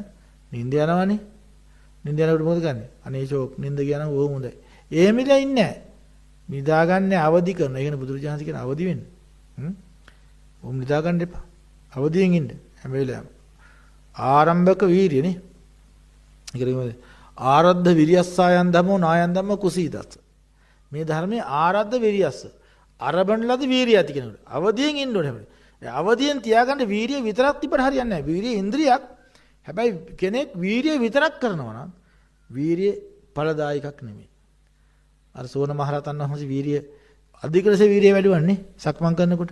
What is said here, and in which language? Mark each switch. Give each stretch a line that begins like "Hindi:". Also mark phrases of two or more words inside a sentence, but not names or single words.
Sinhala: නිින්ද යනවනේ. නිින්ද යනකොට මොකද කරන්නේ? අනේ ෂෝක් නිින්ද ගියා නම් ඕම හොඳයි. එහෙම ඉඳලා ඉන්නේ නැහැ. නිදාගන්නේ අවදි කරන. ඒ කියන්නේ බුදුරජාණන් කියන අවදි වෙන්න. ඕම් නිදාගන්න එපා. අවදියෙන් ඉන්න හැම වෙලාවෙම. ආරම්භක වීරියනේ. ඒ කියන්නේ
Pali: ආරද්ධ විරියස්සයන් ධම්මෝ නායන් ධම්ම කුසීතස්ස.
Sinhala: මේ ධර්මයේ
Pali: ආරද්ධ විරියස්ස.
Sinhala: අරබන් ලද වීරිය ඇති කෙනෙකුට. අවදියෙන් ඉන්න ඕනේ. අවදියෙන් තියාගන්න වීරිය විතරක් තිබ්බට හරියන්නේ නැහැ. වීරිය ඉන්ද්‍රියක්. හැබැයි කෙනෙක් වීරිය විතරක් කරනවා නම් වීරිය ඵලදායකක් නෙමෙයි. අර සෝන මහරහතන් වහන්සේ වීරිය අධික ලෙස වීරිය වැඩිවන්නේ සක්මන් කරනකොට.